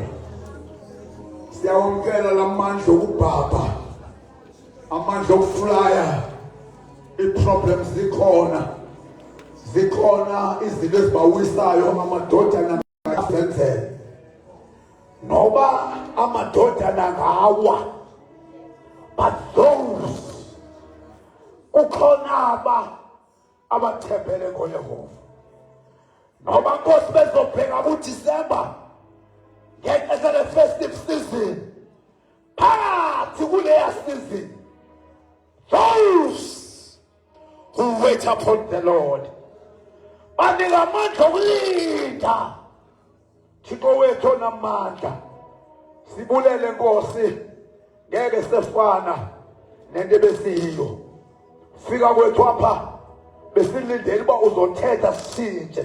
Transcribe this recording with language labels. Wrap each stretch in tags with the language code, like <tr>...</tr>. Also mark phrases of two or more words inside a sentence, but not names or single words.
<zu>Siyawamkela lamandla okubhabha, amandla okuflya. I-problems zikhona izinto ezibawisayo amadodana asenzele. Noba amadodana ngawa,</zu> <en>but those</en> <zu>ukhona abathembele ngoYehova. Noba Nkosi bezobheka kuDisemba ngenxa</zu> <en>the festive season,</en> <zu>phakathi kuleya season,</zu> <en>those who wait upon the Lord</en> <zu>banika amandla okulinda.</zu> <xh>Thixo wethu onamandla, sibulele Nkosi, ngeke sefana nento besiyo. Fika kwethu apha besilindele uba uzothetha sishintshe.</xh>